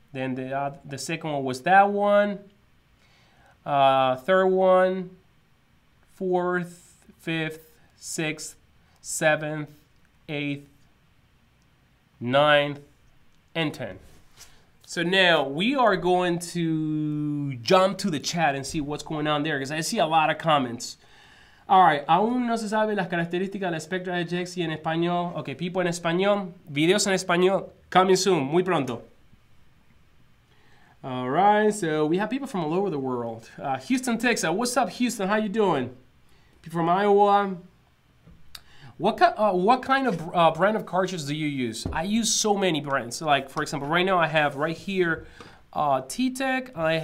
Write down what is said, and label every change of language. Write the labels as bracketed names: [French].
[English] Then the second one was that one. Third one, fourth, fifth, sixth, seventh, eighth, ninth, and 10th. So now we are going to jump to the chat and see what's going on there, because I see a lot of comments. All right, [Spanish] aún no se sabe las características del espectro de Jexy en español. Ok, people en español, videos en español, [English] coming soon, [Spanish] muy pronto. [English] All right, so we have people from all over the world. Houston, Texas. What's up, Houston? How you doing? People from Iowa. What kind of brand of cartridges do you use? I use so many brands. Like, for example, right now I have right here T-Tech.